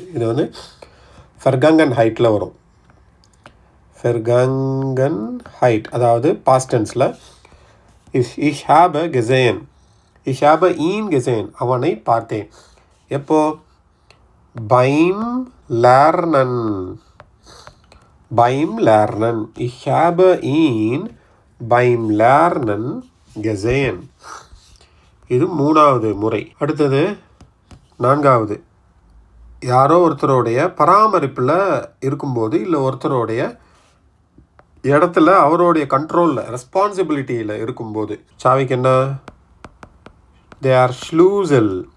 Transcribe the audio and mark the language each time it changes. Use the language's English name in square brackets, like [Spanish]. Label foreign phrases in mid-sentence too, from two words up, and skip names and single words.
[Tamil] இது வந்து [German] Vergangenheitil [Tamil] வரும். [German] Vergangenheit [Tamil] அதாவது [English] past tensil. [German] ich habe gesehen. ich habe ihn gesehen. [Tamil] அவனை பார்த்தேன். எப்போ? [German] beim lernen. Ich habe ihn beim Lernen gesehen. [Tamil] இது 3வது முறை. அடுத்தது 4வது. யாரோ ஒருத்தருடைய பராமரிப்பில் இருக்கும்போது இல்லை ஒருத்தருடைய இடத்துல அவருடைய [English] controlil responsibilityil [Tamil] இருக்கும்போது சாவிக்கு என்ன? [German] der Schlüssel.